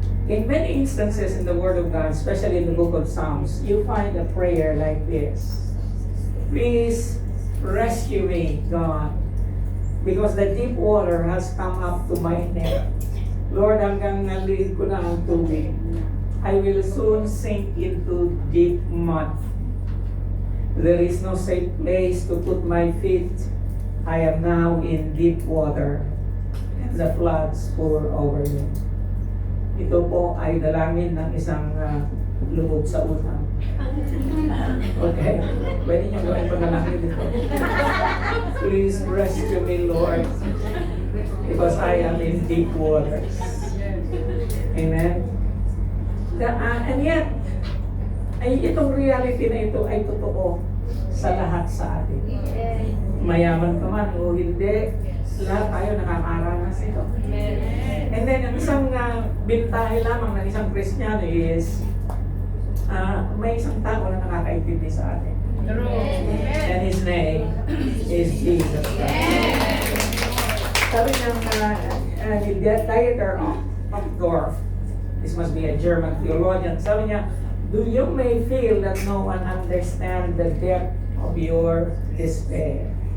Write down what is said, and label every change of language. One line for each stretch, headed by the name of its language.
English: In many instances in the Word of God, especially in the book of Psalms, you find a prayer like this. Please rescue me, God, because the deep water has come up to my neck.
Filipino: Lord, hanggang naliid ko na ang tubig.
English: I will soon sink into deep mud. There is no safe place to put my feet. I am now in deep water, and the floods pour over me.
Filipino: Ito po ay dalangin ng isang lubog sa utang. Okay? Pwede nyo gawin panalangin dito.
English: Please rescue me, Lord, because I am in deep waters. Amen? And yet,
Filipino: itong reality na ito ay totoo sa lahat sa atin. Mayaman ka man o hindi, lahat tayo nakakaranas ito. And then, ang isang bintahe lamang ng isang Kristiyano is may isang tao na nakakaintindi sa atin.
English: And his name is Jesus Christ.
Filipino: Sabi ng
English: Dieter Uchtdorf, this must be a German theologian,
Filipino: sabi niya,
English: do you may feel that no one understands the depth of your despair.